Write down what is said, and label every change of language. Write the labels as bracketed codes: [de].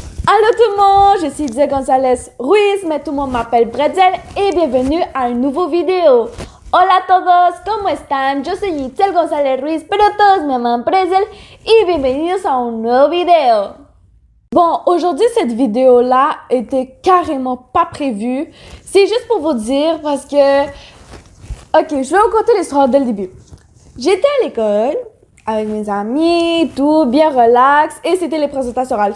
[fr] Allô tout le monde, je suis Dia González Ruiz, mais tout le monde m'appelle Bretzel et bienvenue à une nouvelle vidéo. [es] Hola a todos, ¿cómo están? Yo soy Itzel González Ruiz, pero todos me llaman Bretzel y bienvenidos a un nuevo vidéo. [fr] Bon, aujourd'hui, cette vidéo-là était carrément pas prévue. C'est juste pour vous dire parce que... Ok, je vais vous conter l'histoire dès le début. J'étais à l'école avec mes amis, tout, bien relax, et c'était les présentations orales.